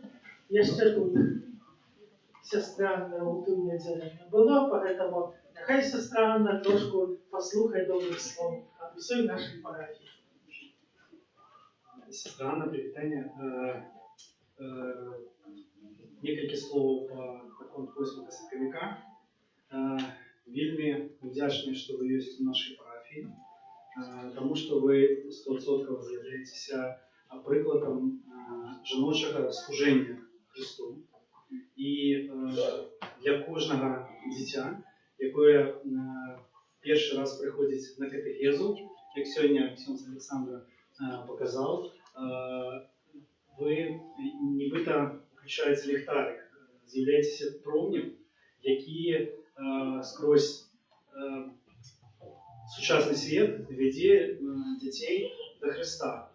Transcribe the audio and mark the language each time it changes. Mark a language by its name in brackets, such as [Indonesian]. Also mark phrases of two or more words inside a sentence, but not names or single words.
[Belarusian] Яшчэ тут сястра Анна ў тую нядзелю не было, поэтому няхай сястра Анна трошку паслухае добрых слоў ад усёй нашай парафіі. Сестра Анна, привітання. Некалькі словаў па наконт 8 сакавіка. [Ukrainian] вельми вдячні, що ви є у нашій парафії, тому що ви 100% з'являєтеся прикладом жіночого служення Христу. І для кожного дитя, яке перший раз приходить на катехезу, як сьогодні ксьонз Олександр показав, ви нібито включаєте ліхтарик, з'являєтеся промнем, який скрозь сучасний світ веде дітей до Христа.